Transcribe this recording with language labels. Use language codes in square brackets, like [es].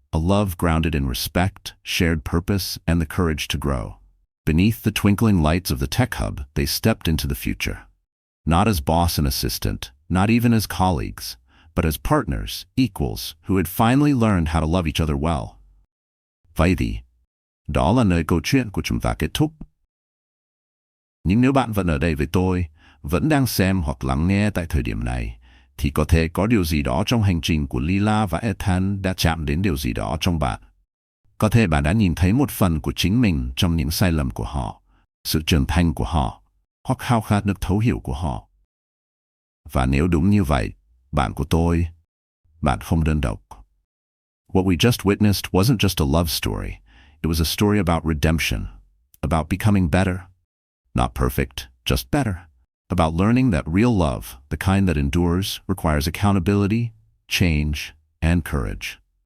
[en] A love grounded in respect, shared purpose, and the courage to grow. Beneath the twinkling lights of the tech hub, they stepped into the future. Not as boss and assistant, not even as colleagues, but as partners, equals, who had finally learned how to love each other well. [vi] Vậy thì, đó là nơi câu chuyện của chúng ta kết thúc. Nhưng nếu bạn vẫn ở đây với tôi, vẫn đang xem hoặc lắng nghe tại thời điểm này, thì có thể có điều gì đó trong hành trình của Lila và Ethan đã chạm đến điều gì đó trong bạn. Có thể bạn đã nhìn thấy một phần của chính mình trong những sai lầm của họ, sự trưởng thành của họ, hoặc khao khát được thấu hiểu của họ. Và nếu đúng như vậy, bạn của tôi, bạn không đơn độc. [en] What we just witnessed wasn't just a love story. It was a story about redemption, about becoming better. Not perfect, just better. About learning that real love, the kind that endures, requires accountability, change, and courage.